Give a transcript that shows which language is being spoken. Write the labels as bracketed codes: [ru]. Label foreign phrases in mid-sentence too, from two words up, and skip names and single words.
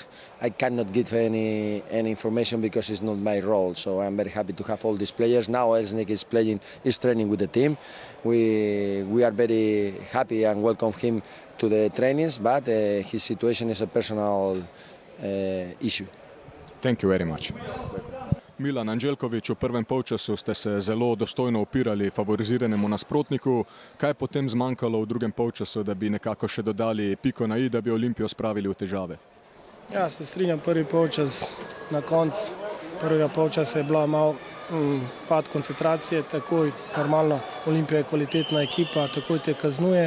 [en] I cannot give any information because it's not my role. So I'm very happy to have all these players. Now Selšnik is training with the team. We are very happy and welcome him to the trainings, but his situation is a personal issue. Thank you very much. [sl] Milan Anđelković, v prvem polčasu ste se zelo dostojno upirali favoriziranemu nasprotniku. Kaj je potem zmanjkalo v drugem polčasu, da bi nekako še dodali piko na i, da bi Olimpijo spravili v težave? Ja, se strinjam, prvi polčas na koncu prvega polčasa je bila malo pad koncentracije, takoj normalno Olimpija je kvalitetna ekipa, takoj te kaznuje.